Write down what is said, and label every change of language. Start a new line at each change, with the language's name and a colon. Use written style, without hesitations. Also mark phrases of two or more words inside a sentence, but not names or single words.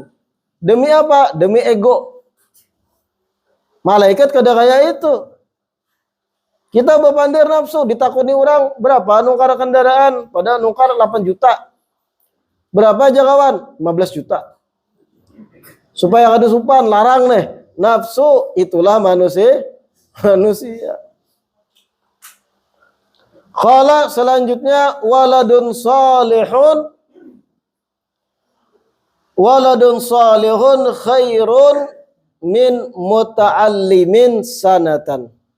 Banjar: Demi apa? Demi ego. Malaikat kada kaya itu. Kita bepandir nafsu, ditakuni orang berapa nukar kendaraan, pada nukar 8 juta. Berapa aja kawan? 15 juta. Supaya kada supan, larang nih. Nafsu itulah manusia.
Arabic: قال selanjutnya ولد صالح خير من متعلم سنة.